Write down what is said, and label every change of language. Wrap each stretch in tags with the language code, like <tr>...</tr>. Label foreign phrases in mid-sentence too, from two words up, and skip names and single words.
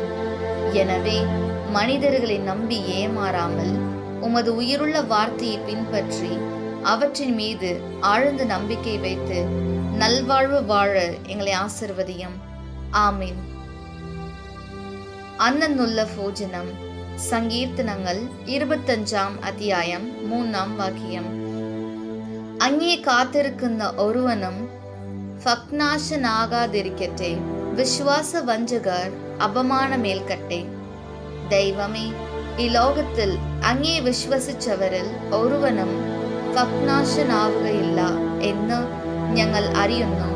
<ta>எனவே மனிதர்களை நம்பி ஏமாறாமல் உமது உயிருள்ள வார்த்தையை பின்பற்றி அவற்றின் மீது ஆழ்ந்த நம்பிக்கை வைத்து நல்வாழ்வு வாழ எங்களை ஆசிர்வதியும். ஆமீன். அன்னன்னுள்ள போஜனம். சங்கீர்த்தனங்கள் 25 அத்தியாயம் 3 வாக்கியம்.</ta> <ml>അങ്ങേ കാത്തിരിക്കുന്ന ഒരുവനും ഭഗ്നാശനാകാതിരിക്കട്ടെ, വിശ്വാസ വഞ്ചകർ അപമാനമേൽക്കട്ടെ. ദൈവമേ, ഈ ലോകത്തിൽ അങ്ങേ വിശ്വസിച്ചവരിൽ ഒരുവനും ഭഗ്നാശനാവുകയില്ല എന്ന് ഞങ്ങൾ അറിയുന്നു.</ml>